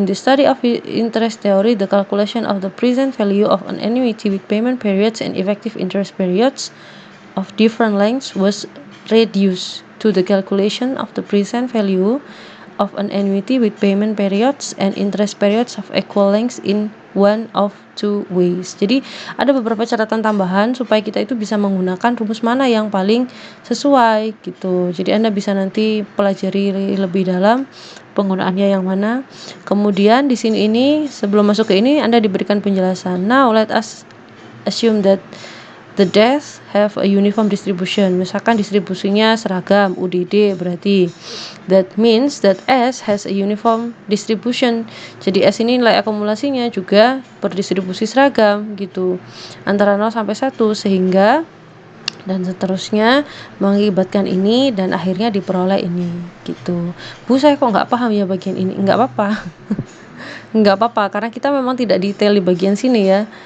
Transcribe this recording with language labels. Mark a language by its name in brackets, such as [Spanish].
[English] In the study of interest theory, the calculation of the present value of an annuity with payment periods and effective interest periods of different lengths was reduced to the calculation of the present value of an annuity with payment periods and interest periods of equal lengths in one of two ways. [Indonesian] Jadi ada beberapa catatan tambahan supaya kita itu bisa menggunakan rumus mana yang paling sesuai gitu. Jadi Anda bisa nanti pelajari lebih dalam penggunaannya yang mana. Kemudian di sini ini sebelum masuk ke ini Anda diberikan penjelasan. [English] Now let us assume that the deaths have a uniform distribution. [Indonesian] Misalkan distribusinya seragam, UDD berarti. [English] That means that S has a uniform distribution. [Indonesian] Jadi S ini nilai akumulasinya juga berdistribusi seragam gitu. Antara 0 sampai 1 sehingga dan seterusnya mengakibatkan ini dan akhirnya diperoleh ini gitu. Bu, saya kok nggak paham ya bagian ini. Nggak apa-apa. Nggak apa-apa karena kita memang tidak detail di bagian sini ya.